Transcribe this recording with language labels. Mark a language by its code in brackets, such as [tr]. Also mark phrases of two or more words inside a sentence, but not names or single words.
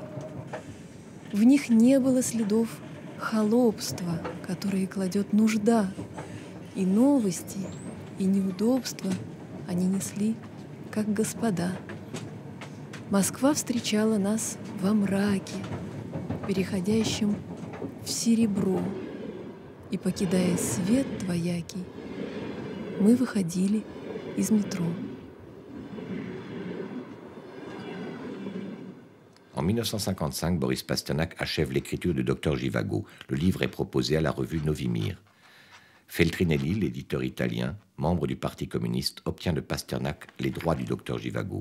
[ru] В них не было следов холопства, которые кладет нужда, и новости, и неудобства они несли, как господа. Москва встречала нас во мраке, переходящем в серебро, и, покидая свет двоякий, мы выходили из métro. [fr] En 1955, Boris Pasternak achève l'écriture du Docteur Jivago. Le livre est proposé à la revue Novimir. Feltrinelli, l'éditeur italien, membre du Parti communiste, obtient de Pasternak les droits du Docteur Jivago.